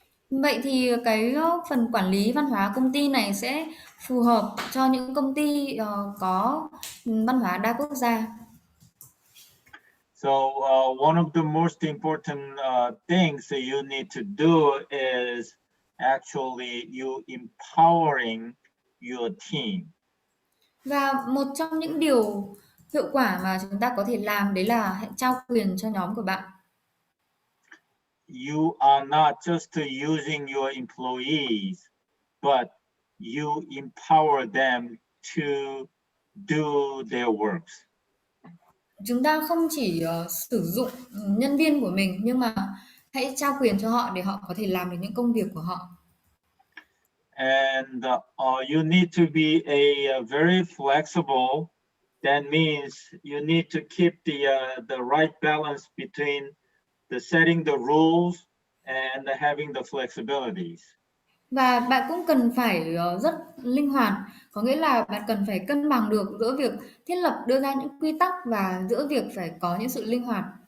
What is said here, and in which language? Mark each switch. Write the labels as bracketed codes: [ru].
[vi] Vậy thì cái phần quản lý văn hóa công ty này sẽ phù hợp cho những công ty có văn hóa đa quốc gia. [en] So one of the most important things that you need to do is actually you empowering your team. [vi] Và một trong những điều hiệu quả mà chúng ta có thể làm đấy là hãy trao quyền cho nhóm của bạn. [en] You are not just using your employees, but you empower them to do their works. [vi] Chúng ta không chỉ sử dụng nhân viên của mình nhưng mà hãy trao quyền cho họ để họ có thể làm được những công việc của họ. [en] And you need to be very flexible. That means you need to keep the right balance between the setting the rules and having the flexibilities. [vi] Và bạn cũng cần phải rất linh hoạt, có nghĩa là bạn cần phải cân bằng được giữa việc thiết lập đưa ra những quy tắc và giữa việc phải có những sự linh hoạt.